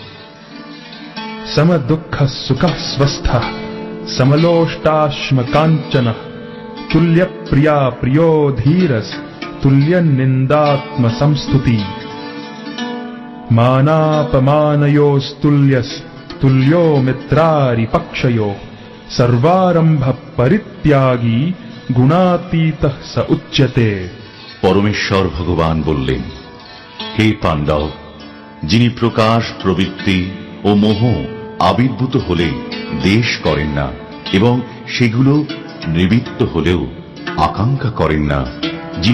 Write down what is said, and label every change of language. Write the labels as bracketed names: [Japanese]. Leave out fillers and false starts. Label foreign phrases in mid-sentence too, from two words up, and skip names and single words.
[Sanskrit] समदुःखः सुखः स्वस्थः समलोष्टाश्मकाञ्चनः तुल्यप्रिया प्रियो धीरस् तुल्यनिन्दात्मसंस्तुति। मानापमानयोस्तुल्यस्तुल्यो मित्रारिपक्षयोः सर्वारम्भ परित्यागी गुणातीतः स उच्यते। [Bangla] পরমেশ্বর ভগবান বললেন, হে পাণ্ডব, যিনি প্রকাশ, প্রবৃত্তি ও মোহ আবির্ভূত হলে দেশ করেন না এবং সেগুলো নিবৃত্ত হলেও আকাঙ্ক্ষা করেন না, যিনি